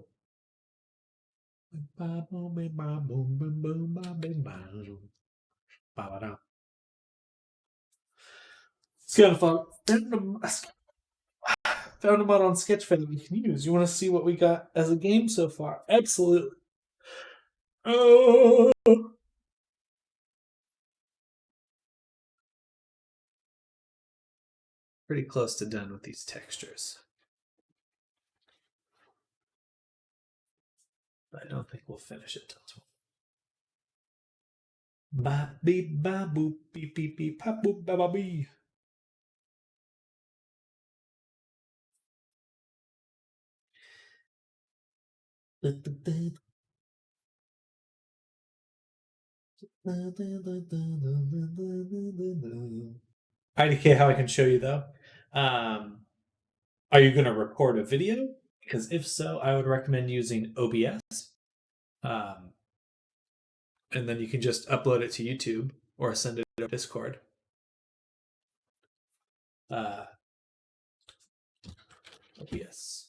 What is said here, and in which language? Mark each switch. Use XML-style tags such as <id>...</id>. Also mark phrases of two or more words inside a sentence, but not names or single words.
<en>Bim bam boom bim bam boom bim boom bam bim bam. Ba ba da. It's kind of fun. Found them out on Sketchfab we can use. You want to see what we got as a game so far? Absolutely. Oh. Pretty close to done with these textures. But I don't think we'll finish it till 12. Ba beep ba boop beep beep beep pop boop ba ba bee. IDK, how I can show you though. Are you going to record a video? Because if so, I would recommend using OBS. And then you can just upload it to YouTube or send it to Discord. OBS.</en>